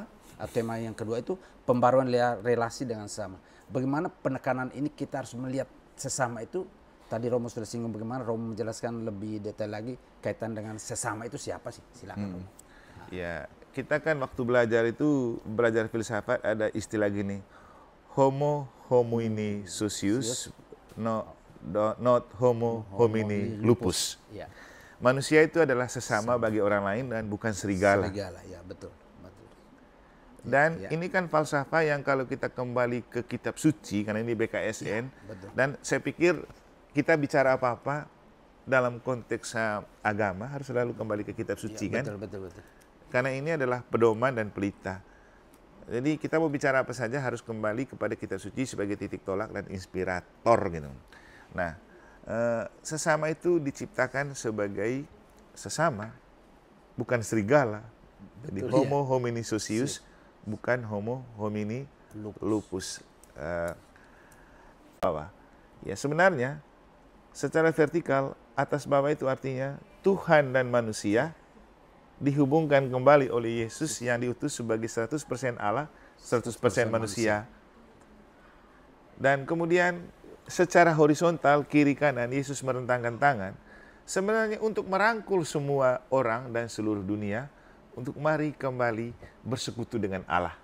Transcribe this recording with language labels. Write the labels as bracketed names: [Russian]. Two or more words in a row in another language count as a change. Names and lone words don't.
[Indonesian] Tema yang kedua itu pembaruan relasi dengan sesama. Bagaimana penekanan ini kita harus melihat sesama itu. Tadi Romo sudah singgung bagaimana Romo menjelaskan lebih detail lagi kaitan dengan sesama itu siapa sih? Silakan Romo. Ya, kita kan waktu belajar filsafat ada istilah gini, [Latin] homo homini socius, [English] not [Latin] homo homini lupus. [Indonesian] Ya. Manusia itu adalah sesama bagi orang lain dan bukan serigala. Serigala, ya betul. Dan ini kan falsafah yang kalau kita kembali ke kitab suci, karena ini BKSN, dan saya pikir kita bicara apa-apa dalam konteks agama harus selalu kembali ke kitab suci, kan? Betul. Karena ini adalah pedoman dan pelita. Jadi kita mau bicara apa saja harus kembali kepada kitab suci sebagai titik tolak dan inspirator gitu. Nah, sesama itu diciptakan sebagai sesama, bukan serigala. Jadi [Latin] homo homini socius, [Indonesian] bukan [Latin] homo homini lupus. [Indonesian] Ya sebenarnya secara vertikal atas bawah itu artinya Tuhan dan manusia dihubungkan kembali oleh Yesus yang diutus sebagai 100% Allah, 100% manusia. Dan kemudian secara horizontal kiri kanan Yesus merentangkan tangan sebenarnya untuk merangkul semua orang dan seluruh dunia untuk mari kembali bersekutu dengan Allah.